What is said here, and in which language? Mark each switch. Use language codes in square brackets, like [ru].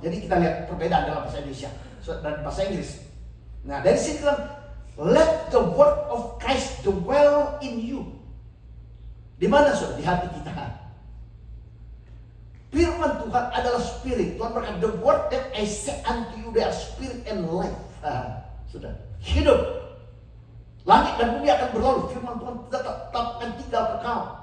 [id] Jadi kita lihat perbedaan dalam bahasa Indonesia dan bahasa Inggris. Nah dari sini kan, [en] let the word of Christ dwell in you. [id] Di mana sudah? Di hati kita. Firman Tuhan adalah spirit. Tuhan berkata, [en] the word that I say unto you, they are spirit and life. [id] Sudah. Hidup. Langit dan bumi akan berlalu. Firman Tuhan tetap akan tinggal kekal.